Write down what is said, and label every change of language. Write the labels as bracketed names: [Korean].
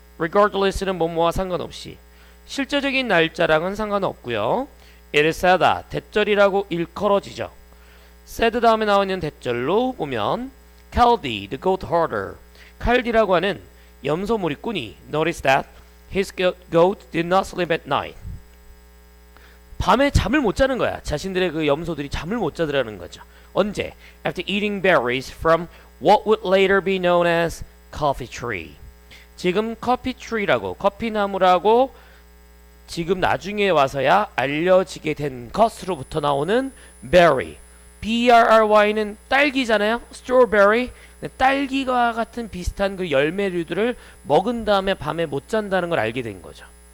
[Korean] Regardless는 뭐뭐와 상관없이 실제적인 날짜랑은 상관없고요. [English] It is said that [Korean] 대절이라고 일컬어지죠. [English] said [Korean] 다음에 나오는 대절로 보면 [English] Kaldi, the goat herder. [Korean] 칼디라고 하는 염소몰이꾼이 [English] noticed that his goat did not sleep at night. [Korean] 밤에 잠을 못 자는 거야. 자신들의 그 염소들이 잠을 못 자더라는 거죠. 언제? [English] After eating berries from what would later be known as coffee tree. [Korean] 지금 커피 트리라고 커피나무라고 지금 나중에 와서야 알려지게 된 것으로부터 나오는 berry. B-R-R-Y는 딸기잖아요. [English] strawberry. [Korean] 딸기와 같은 비슷한 그 열매류들을 먹은 다음에 밤에 못 잔다는 걸 알게 된 거죠.